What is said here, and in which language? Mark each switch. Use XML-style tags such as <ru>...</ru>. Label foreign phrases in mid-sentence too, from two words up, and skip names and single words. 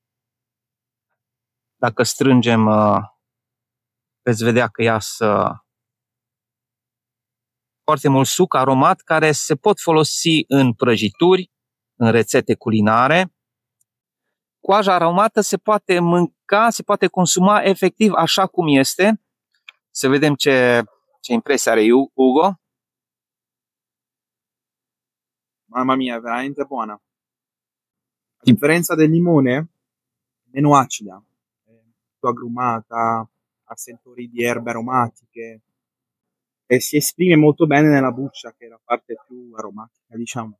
<ro>Dacă strângem, veți vedea că iasă foarte mult suc aromat care se pot folosi în prăjituri, în rețete culinare. Coaja aromată se poate mânca, se poate consuma efectiv așa cum este. Să vedem ce impresie are Ugo.</ro> <it>Mamma mia, veramente buona. A differenza del limone, meno acida, più agrumata, ha sentori di erbe aromatiche e si esprime molto bene nella buccia, che è la parte più aromatica, diciamo.</it>